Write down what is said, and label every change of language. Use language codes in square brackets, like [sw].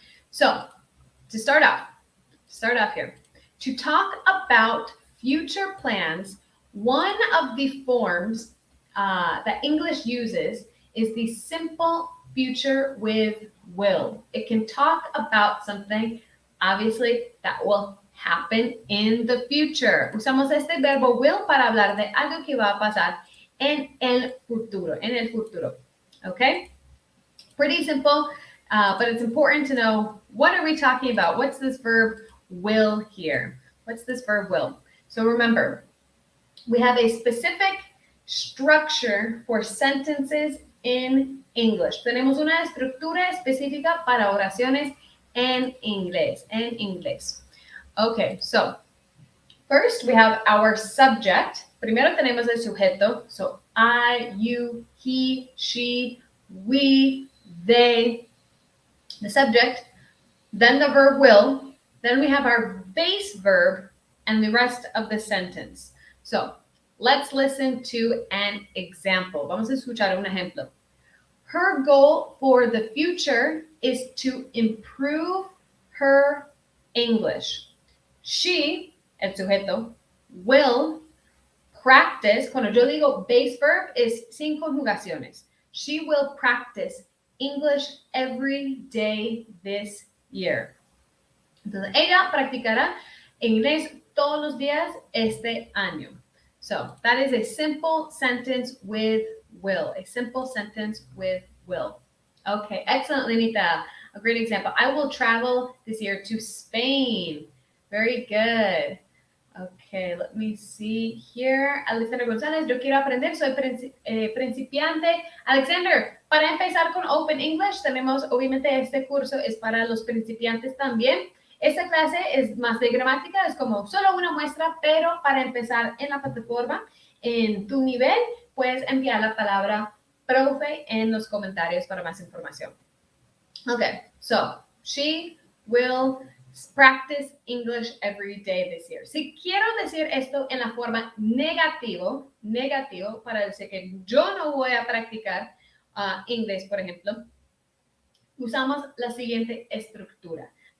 [en] So to start off here, to talk about future plans, one of the forms that English uses is the simple future with will. It can talk about something, obviously, that will happen in the future. [es] Usamos este verbo will para hablar de algo que va a pasar en el futuro, Okay? [en] Pretty simple, but it's important to know, what are we talking about? What's this verb will here? What's this verb will? So remember, we have a specific structure for sentences in English. [es] Tenemos una estructura específica para oraciones en inglés. [en] Okay, so first we have our subject. [es] Primero tenemos el sujeto. [en] So I, you, he, she, we, they, the subject, then the verb will, then we have our base verb and the rest of the sentence. So let's listen to an example. Vamos a escuchar un ejemplo. Her goal for the future is to improve her English. She, [es] el sujeto, [en] will practice. [es] Cuando yo digo base verb es sin conjugaciones. [en] She will practice English every day this year. [es] Entonces, ella practicará inglés todos los días este año. [en] So, that is a simple sentence with will. A simple sentence with will. Okay, excellent, Limita. A great example. I will travel this year to Spain. Very good. Okay, let me see here. [es] Alexander González, yo quiero aprender, soy principiante. Alexander, para empezar con Open English, tenemos, obviamente, este curso es para los principiantes también. Esta clase es más de gramática, es como solo una muestra, pero para empezar en la plataforma, en tu nivel, puedes enviar la palabra profe en los comentarios para más información. [en] Okay, so she will practice English every day this year. [es] Si quiero decir esto en la forma negativo, para decir que yo no voy a practicar inglés, por ejemplo, usamos la siguiente estructura.